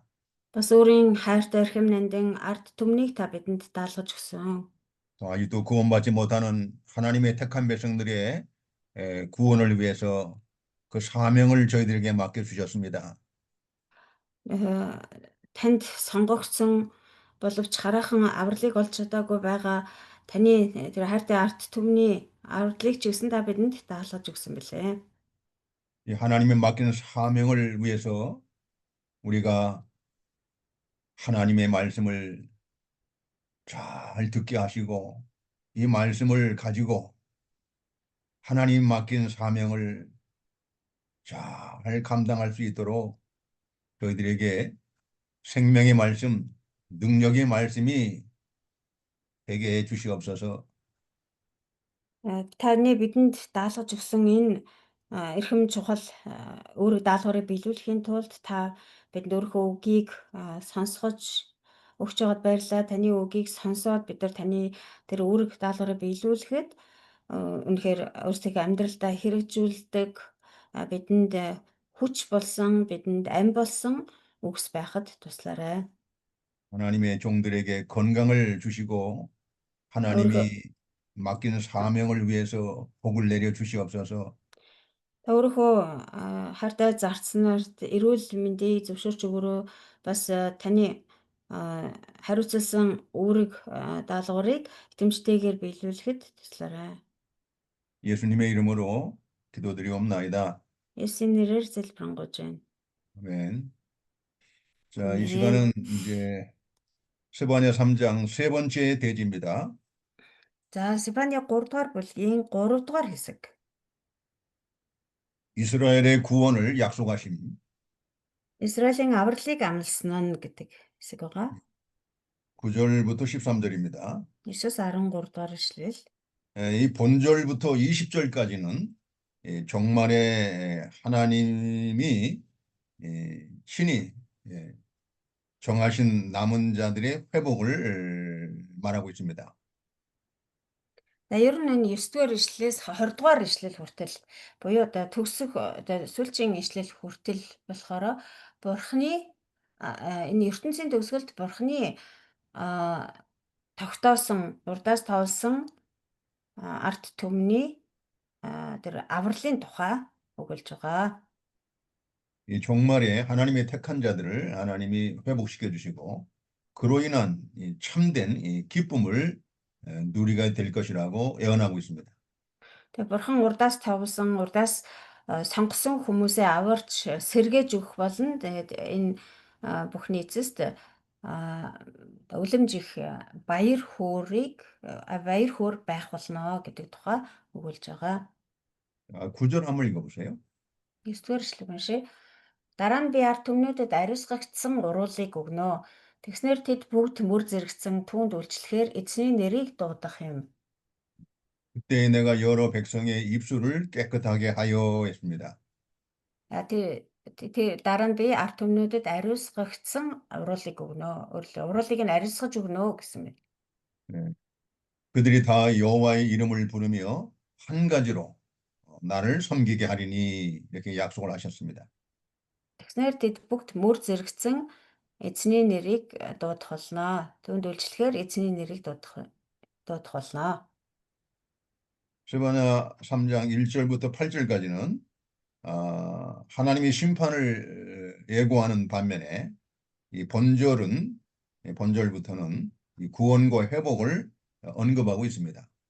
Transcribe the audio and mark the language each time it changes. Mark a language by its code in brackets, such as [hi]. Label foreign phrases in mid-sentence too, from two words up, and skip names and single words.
[mn] Бас өөрийн хайртай эрхэм нандин ард түмнийг та бидэнд даалгаж өгсөн. [ko] 또 아직도 구원받지 못하는 하나님의 택한 백성들의 구원을 위해서 그 사명을 저희들에게 맡겨주셨습니다. [mn] Танд сонгогдсон боловч хараахан авралыг олж чадаагүй байгаа таны тэр хайртай ард түмний авралыг ч гэсэн та бидэнд даалгаж өгсөн билээ. [ko] 이 하나님의 맡기는 사명을 위해서 우리가 하나님의 말씀을 잘 듣게 하시고 이 말씀을 가지고 하나님 맡긴 사명을 잘 감당할 수 있도록 저희들에게 생명의 말씀, 능력의 말씀이 되게 해 주시옵소서. [mn] Таны бидэнд даалгаж өгсөн энэ эрхэм чухал өөрийг даалгаврыг биелүүлэхийн тулд та бидэнд өөрийнхөө үгийг сонсгож өгч байгаад баярлалаа. Таны үгийг сонсоод бид нар таны тэр үүрэг даалгаврыг биелүүлэхэд үнэхээр өөрсдийнхөө амьдралдаа хэрэгжүүлдэг бидэнд хүч болсон, бидэнд ам болсон үгс байхад туслаарай. [ko] 하나님의 종들에게 건강을 주시고 [mn] Өөрийнхөө [ko] 하나님이 맡기는 사명을 위해서 복을 내려 주시옵소서. [mn] Та өөрийнхөө хайртай зарцнаарт эрүүл мэндийг зөвшөөрч өгөрөө бас таны хариуцласан үүрэг даалгаврыг итгэмжтэйгээр биелүүлэхэд туслаарай. [ko] 예수님의 이름으로 기도드리옵나이다. [mn] Есүсийн нэрээр залбирanгуйж байна. [ko] 아멘. 자, 이 [mn] Амен. [ko] 시간은 이제 스바냐 3장 세 번째 대지입니다. [mn] За, Сефаны 3 дугаар бүлгийн 3 дугаар хэсэг. [ko] 이스라엘의 구원을 약속하심. [mn] Израилийн авралыг амласан нь гэдэг хэсэг байгаа. [ko] 9절부터 13절입니다. [mn] 9-13 дугаар ишлэл. [ko] 이 본절부터 20절까지는 종말에 하나님이 신이 정하신 남은 자들의 회복을 말하고 있습니다. [mn] За ер нь энэ 9 дугаар ишлэлээс 20 дугаар ишлэл хүртэл буюу одоо төгсөх одоо сүүлчийн ишлэл хүртэл болохоор Бурхны энэ ертөнцийн төгсгөлд Бурхны тогтоосон урдаас тоолсон арт түмний тэр авралын тухай өгүүлж байгаа. [ko] 이 종말에 하나님의 택한 자들을 하나님이 회복시켜 주시고 그로 인한 이 참된 이 기쁨을 누리게 될 것이라고 예언하고 있습니다. [mn] Тэгээ Бурхан урдаас товлсон, урдаас сонгосон хүмүүсээ аварч сэргээж өгөх болно. Тэгээд энэ бүхний эцэст үлэмж их баяр хөөр байх болно гэдэг тухай өгүүлж байгаа. [ko] 9절 한번 읽어보세요. [mn] 9-р эшлэг уншия. Дараа нь би ард түмнүүдэд ариусгагдсан уруулыг өгнө. Тэгснээр тэд бүгд мөр зэрэгцэн түүнд үйлчлэхээр эзний нэрийг дуудах юм. [ko] 그때 내가 여러 백성의 입술을 깨끗하게 하여 했습니다. [mn] Тэгээ дараа нь би ард түмнүүдэд ариусгагдсан уруулыг өгнө. Уруулыг нь ариусгаж өгнө гэсэн мэт. [ko] 네. 그들이 다 여호와의 이름을 부르며 한 가지로 나를 섬기게 하리니 이렇게 약속을 하셨습니다. [mn] Тэгснээр тэд бүгд мөр зэрэгцэн эзний нэрийг дуудах болно. Түүнд үйлчлэхээр эзний нэрийг дуудах дуудах болно. [ko] 스바냐 3장 1절부터 8절까지는 하나님의 심판을 예고하는 반면에 이 본절부터는 이 구원과 회복을 언급하고 있습니다.